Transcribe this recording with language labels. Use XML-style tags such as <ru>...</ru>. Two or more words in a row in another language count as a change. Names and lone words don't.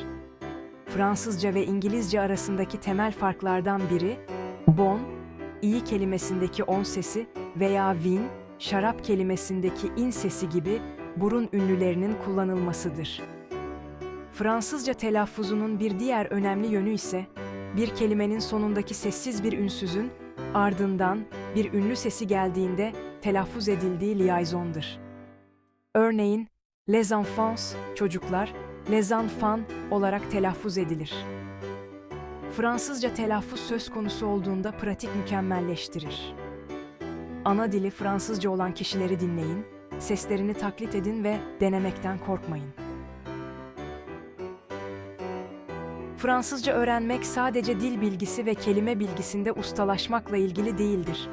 <tr>Fransızca ve İngilizce arasındaki temel farklardan biri, bon, iyi kelimesindeki on sesi veya vin, şarap kelimesindeki in sesi gibi burun ünlülerinin kullanılmasıdır. Fransızca telaffuzunun bir diğer önemli yönü ise, bir kelimenin sonundaki sessiz bir ünsüzün, ardından bir ünlü sesi geldiğinde telaffuz edildiği liaisondur. Örneğin,</tr> <fr>les enfants,</fr> <tr>çocuklar,</tr> <fr>les enfants</fr> <tr>olarak telaffuz edilir. Fransızca telaffuz söz konusu olduğunda pratik mükemmelleştirir. Ana dili Fransızca olan kişileri dinleyin, seslerini taklit edin ve denemekten korkmayın. Fransızca öğrenmek sadece dil bilgisi ve kelime bilgisinde ustalaşmakla ilgili değildir.</tr>